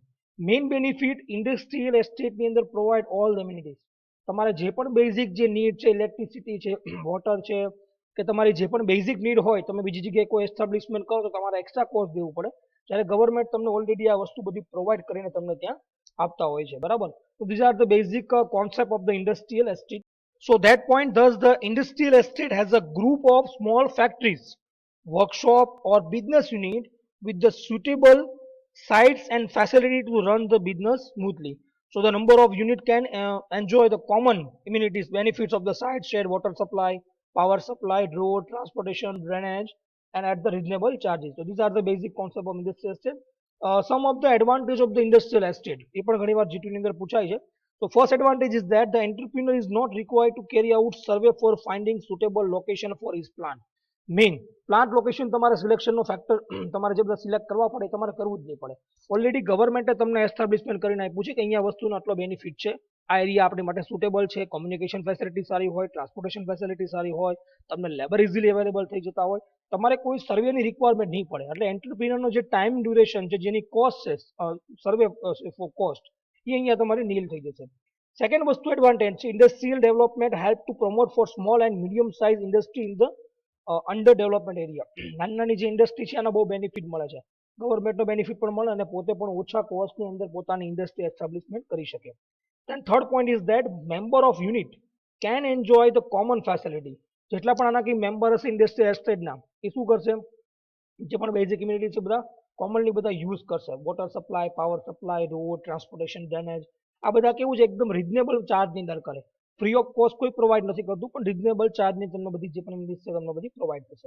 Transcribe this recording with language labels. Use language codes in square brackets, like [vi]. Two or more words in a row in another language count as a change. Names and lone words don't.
[gu] મેઇન બેનિફિટ, ઇન્ડસ્ટ્રીયલ એસ્ટેટની અંદર [en] provide all the amenities. [gu] તમારે જે પણ બેઝિક જે નીડ છે, ઇલેક્ટ્રિસિટી છે, વોટર છે, કે તમારી જે પણ બેઝિક નીડ હોય, તમે બીજી જગ્યાએ કોઈ એસ્ટાબ્લિશમેન્ટ કરો તો તમારે [en] extra cost [gu] દેવું પડે, જ્યારે ગવર્મેન્ટ તમને ઓલરેડી આ વસ્તુ બધી પ્રોવાઈડ કરીને તમને ત્યાં આપતા હોય છે, બરાબર. [en] So these are the basic concept of the industrial estate. So that point, thus the industrial estate has a group of small factories, workshop or business unit with the suitable sites and facility to run the business smoothly. So the number of unit can enjoy the common amenities, benefits of the site, shared water supply, power supply, road, transportation, drainage, and at the reasonable charges. So these are the basic concept of industrial estate. Some of the advantage of the industrial estate. [gu] એ પણ ઘણી વાર G2 ની અંદર પૂછાય છે. [en] So first advantage is that the entrepreneur is not required to carry out survey for finding suitable location for his plant. [gu] મેઇન પ્લાન્ટ લોકેશન તમારે સિલેક્શનનો ફેક્ટર તમારે જે બધા સિલેક્ટ કરવા પડે તમારે કરવું જ નહીં પડે. ઓલરેડી ગવર્મેન્ટે તમને એસ્ટાબ્લિશમેન્ટ કરીને આપ્યું છે કે અહીંયા વસ્તુનો આટલો બેનિફિટ છે, આ એરિયા આપણી માટે સુટેબલ છે, [en] communication facility [gu] સારી હોય, [en] transportation facility [gu] સારી હોય, તમને લેબર ઇઝીલી અવેલેબલ થઈ જતા હોય, તમારે કોઈ સર્વેની રિક્વાયરમેન્ટ નહીં પડે. એટલે એન્ટરપ્રિનરનો જે [en] time duration [gu] છે, જેની કોસ્ટ છે, [en] survey cost, [gu] એ અહીંયા તમારી નીલ થઈ જશે. સેકન્ડ વસ્તુ એડવાન્ટેજ છે, [en] industrial development help to promote for small and medium size industry in the under development area. [gu] નાની નાની જે ઇન્ડસ્ટ્રી છે આના બહુ બેનિફિટ મળે છે, ગવર્મેન્ટનો બેનિફિટ પણ મળે અને પોતે પણ ઓછા કોસ્ટની અંદર પોતાની [en] industry establishment [gu] કરી શકે. [en] Then third point is that member of unit can enjoy the common facility. [gu] જેટલા પણ આના કઈ મેમ્બર હશે ઇન્ડસ્ટ્રી એસ્ટેટના, એ શું કરશે, જે પણ [en] basic immunity [gu] છે બધા કોમનલી બધા યુઝ કરશે. [en] water supply, power supply, [gu] રોડ, ટ્રાન્સપોર્ટેશન, ડ્રેનેજ, આ બધા કેવું છે એકદમ રિઝનેબલ ચાર્જની અંદર કરે. [en] free of cost [gu] કોઈ પ્રોવાઈડ નથી કરતું, પણ રિઝનેબલ ચાર્જની તમને બધી જે પણ ઇમ્યુનિટી છે તમને બધી પ્રોવાઈડ કરશે.